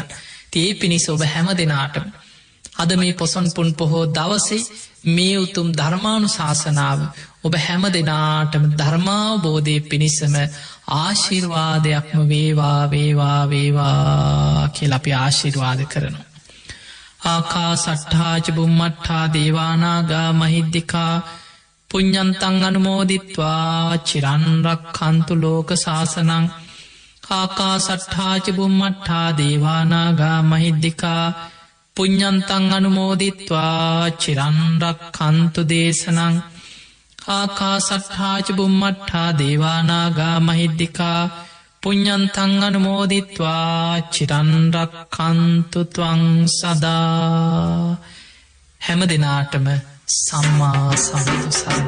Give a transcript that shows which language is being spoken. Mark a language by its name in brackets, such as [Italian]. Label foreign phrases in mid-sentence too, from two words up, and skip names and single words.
[Sinhala] තිේ පිණිස ඔබ හැම දෙනාටම. අද මේ පොසොන් පුන් පොහෝ දවසේ මේ උතුම් ධර්මානු ශාසනාව ඔබ හැම දෙනාටම ධර්මාවබෝධය පිණිසම ආශිර්වාදයක්ම වේවා වේවා වේවා කියල අපි ආශිර්වාද කරනු. [Pali] ආකා සට්ඨාච බුම්මට්ඨා දේවානාගා මහිද්දිකා පුඤ්ඤන්තං අනුමෝදිත්වා චිරන්රක් කන්තු ලෝක ශාසනං. ආකා සට්ඨාච බුම්මට්ඨා දේවානාගා මහිද්දිකා පුඤ්ඤන්තං අනුමෝදිත්වා චිරන්රක් කන්තු දේශනං. ආකාසට්ඨාච බුම්මට්ඨා දේවානාගා මහිද්දිකා පුඤ්ඤන්තං අනුමෝදිත්වා චිරන්රක් කන්තු ත්වං සදා. [Sinhala] හැම දෙනාටම සම්මා සම්බුදු